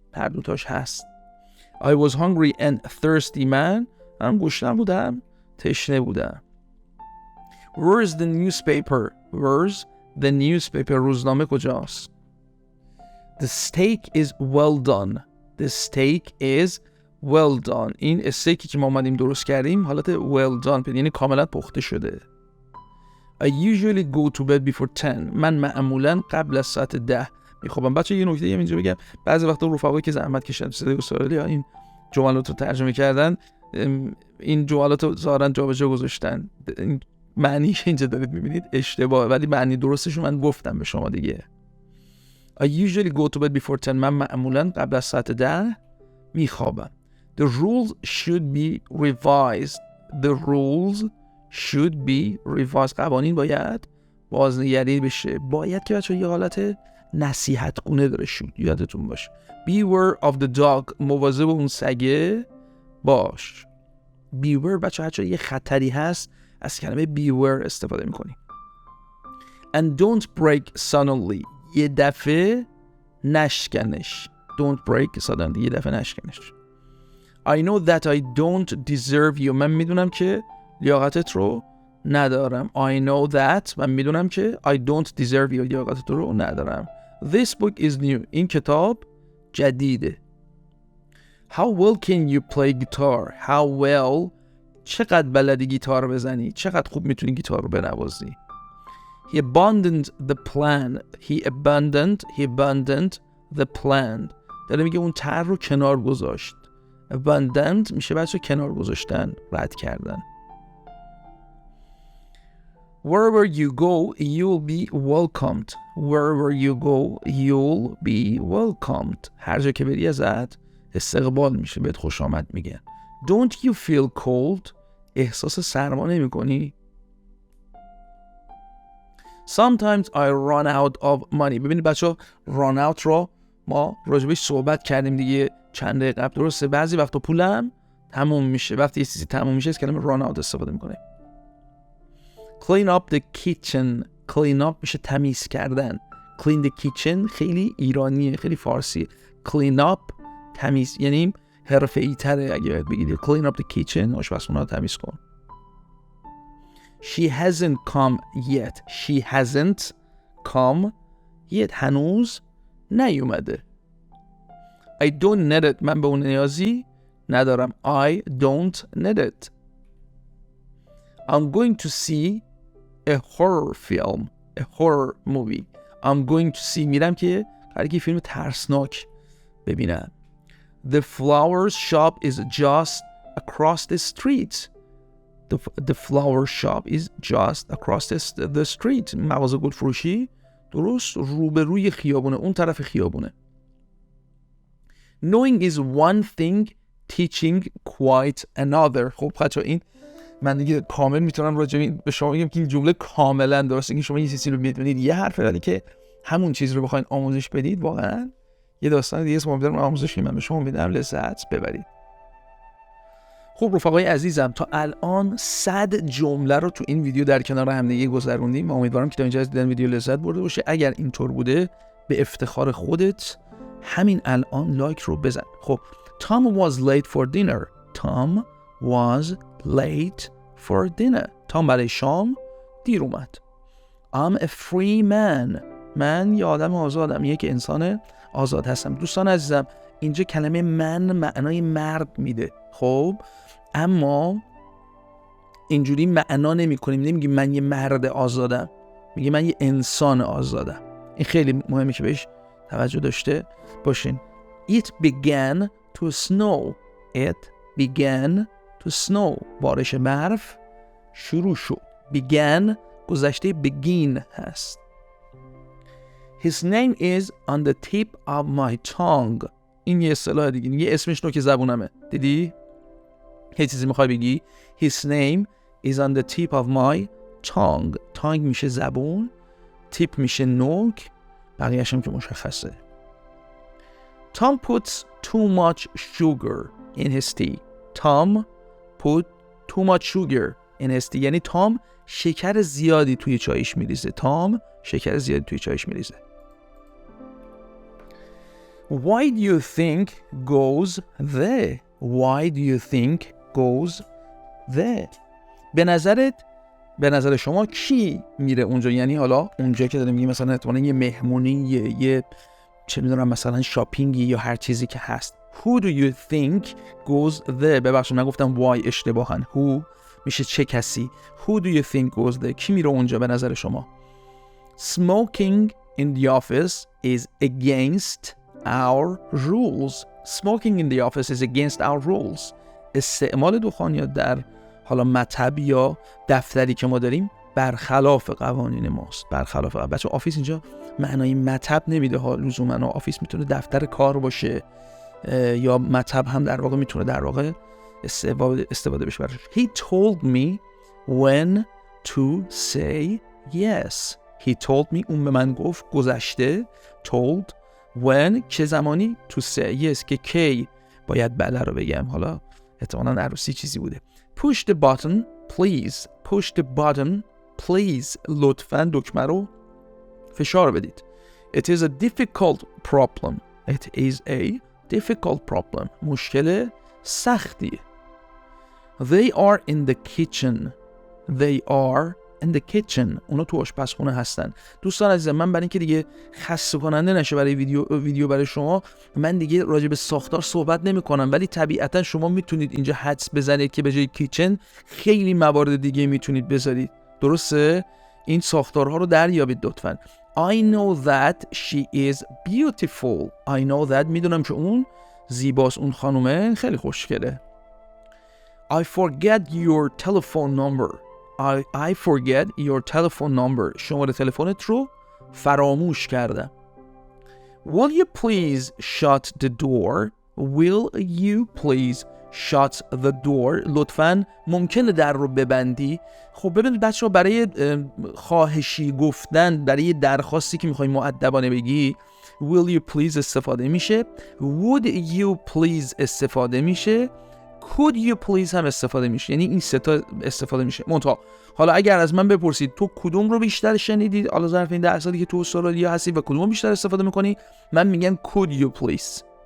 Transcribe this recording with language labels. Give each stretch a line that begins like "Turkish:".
Persian: هر دوتاش هست.
English: I was hungry and thirsty.
Persian: من گشنه بودم، تشنه بودم.
English: Where's the newspaper? Where's the newspaper?
Persian: روزنامه کجاست؟
English: The steak is well done. The steak is well done.
Persian: این استیکی که ما اومدیم درست کردیم حالت well done یعنی کاملا پخته شده.
English: I usually go to bed before 10.
Persian: من معمولا قبل از ساعت 10 میخوابم. بچه یه نکته اینجا بگم، بعضی وقتا رفقایی که زحمت کشیدن صدای استرالیا این جملات رو ترجمه کردن، این جملات رو ظاهرا جابجا گذاشتن، این معنی که اینجا دارید میبینید اشتباهه، ولی معنی درستش رو من گفتم به شما دیگه.
English: I usually go to bed before 10.
Persian: من معمولا قبل از ساعت 10 میخوابم.
English: The rules should be revised. The rules should be revised.
Persian: قوانین باید بازنگری بشه. باید که بچه یه حالت نصیحت گونه داره، شد یادتون باشه.
English: Beware of the dog.
Persian: مواظب اون سگه باش. Beware بچه هرچه یه خطری هست از کلمه beware استفاده میکنی.
English: And don't break suddenly.
Persian: یه دفعه نشکنش.
English: Don't break suddenly.
Persian: یه دفعه نشکنش.
English: I know that I don't deserve you.
Persian: من میدونم که لیاقتت رو ندارم.
English: I know that.
Persian: من میدونم که
English: I don't deserve you.
Persian: لیاقتت رو ندارم.
English: This book is new.
Persian: این کتاب جدیده.
English: How well can you play guitar? How well.
Persian: چقدر بلدی گیتار بزنی؟ چقدر خوب میتونی گیتار رو بنوازی؟
English: He abandoned the plan. He abandoned the plan.
Persian: داره میگه اون طرح رو کنار گذاشت. abandoned میشه بچه کنار گذاشتن، رد کردن.
English: Wherever you go, you'll be welcomed. Wherever you go, you'll be welcomed.
Persian: هر جا که بری ازت استقبال میشه، بهت خوش آمد میگن.
English: Don't you feel cold?
Persian: احساس سرما نمی کنی؟
English: Sometimes I run out of money.
Persian: ببینید بچه run out رو ما راجبش صحبت کردیم دیگه چند دقیقه قبل، درسته؟ بعضی وقتا پولم تموم میشه، وقتی یه چیزی تموم میشه از کلمه run out استفاده میکنه.
English: Clean up the kitchen.
Persian: Clean up میشه تمیز کردن.
English: Clean the kitchen
Persian: خیلی ایرانیه، خیلی فارسی. Clean up تمیز، یعنی حرفه‌ای تره اگه باید بگید.
English: Clean up the kitchen
Persian: آشپزخونه رو تمیز کن.
English: She hasn't come yet. She hasn't come yet.
Persian: هنوز نیومده.
English: I don't need it.
Persian: من به اون نیازی ندارم.
English: I don't need it. I'm going to see a horror film. A horror movie. I'm going to see.
Persian: میرم که قراره که فیلم ترسناک ببینم.
English: The flower shop is just across the street. The flower shop is just across the street.
Persian: مغازه گل فروشی درست روبروی خیابونه، اون طرف خیابونه.
English: Knowing is one thing, teaching quite another.
Persian: خب بچه‌ها این من دیگه کامل میتونم راجع به شما بگم که این جمله کاملا درسته. که شما یه چیزی رو میدونید یه حرفه، ولی که همون چیز رو بخواید آموزش بدید واقعا یه داستان دیگه است. امیدوارم آموزشی من به شما میدم لذت ببرید. خب رفقای عزیزم، تا الان 100 جمله رو تو این ویدیو در کنار هم دیگه گذروندیم. امیدوارم که تا اینجا از دیدن ویدیو لذت برده باشه. اگر اینطور بوده به افتخار خودت همین الان لایک رو بزن.
English: خب Tom was late for dinner. Tom was late for dinner.
Persian: تام برای شام دیر اومد.
English: I'm a free man.
Persian: من یه آدم آزادم، یک انسان آزاد هستم. دوستان عزیزم اینجا کلمه من معنای مرد میده، خب اما اینجوری معنا نمی کنیم. نمیگیم من یه مرد آزادم، میگیم من یه انسان آزادم. این خیلی مهمه که بهش توجه داشته باشین.
English: It began to snow. It began to snow.
Persian: بارش برف شروع شد. Began گذشته begin هست.
English: His name is on the tip of my tongue.
Persian: این یه اصطلاح دیگه، یه اسمش نوک زبونمه. دیدی؟ یه چیزی میخوای بگی؟
English: His name is on the tip of my tongue.
Persian: tongue میشه زبون، tip میشه نوک، بقیه‌اش هم که مشخصه.
English: Tom puts too much sugar in his tea. Tom put too much sugar in his tea.
Persian: یعنی تام شکر زیادی توی چایش میریزه. تام شکر زیادی توی چایش میریزه.
English: Why do you think goes there? Why do you think goes there?
Persian: به نظر شما کی میره اونجا؟ یعنی حالا اونجا که داریم میگیم مثلا احتمالاً یه مهمونی، یه چه میدونم مثلا شاپینگی یا هر چیزی که هست.
English: Who do you think goes there?
Persian: ببخشید من گفتم why اشتباهاً. Who میشه چه کسی.
English: Who do you think goes there?
Persian: کی میره اونجا به نظر شما؟ Smoking
English: in the office is against our rules. Smoking in the office is against our rules.
Persian: استعمال دخانیات در حالا مطب یا دفتری که ما داریم برخلاف قوانین ماست. برخلاف بچه آفیس اینجا معنای مطب نمیده ها لزوما. آفیس میتونه دفتر کار باشه یا مطب هم در واقع میتونه در واقع استفاده بشه براش.
English: He told me when to say yes. He told me
Persian: اون به من گفت گذشته told when چه زمانی
English: to say yes
Persian: که کی باید بله رو بگم. حالا احتمالاً عروسی چیزی بوده.
English: Push the button please. Push the button please.
Persian: لطفاً دکمه رو فشار بدید.
English: It is a difficult problem. It is a difficult problem.
Persian: مشکل سختیه.
English: They are in the kitchen. They are in the kitchen.
Persian: اونا تو آشپزخونه هستن. دوستان عزیزم من برای اینکه دیگه خسته کننده نشه برای ویدیو برای شما، من دیگه راجع به ساختار صحبت نمی کنم، ولی طبیعتا شما میتونید اینجا حدس بزنید که به جای کیچن خیلی موارد دیگه میتونید بذارید. درسته؟ این ساختارها رو دریابید لطفاً.
English: I know that she is beautiful. I know that
Persian: میدونم که اون زیباست، اون خانومه خیلی خوشگله.
English: I forget your telephone number. I forget your telephone number.
Persian: شماره تلفنت رو فراموش کردم.
English: Will you please shut the door? Will you please shut the door?
Persian: لطفاً ممکنه در رو ببندی. خب ببینید بچه‌ها برای خواهشی گفتن، برای درخواستی که میخوای مؤدبانه بگی will you please استفاده میشه، would you please استفاده میشه، could you please هم استفاده میشه. یعنی این سه تا استفاده میشه. منتها حالا اگر از من بپرسید تو کدوم رو بیشتر شنیدید حالا ظرف این 10 سالی که تو استرالیا هستی و کدوم رو بیشتر استفاده میکنی، من میگم could you please.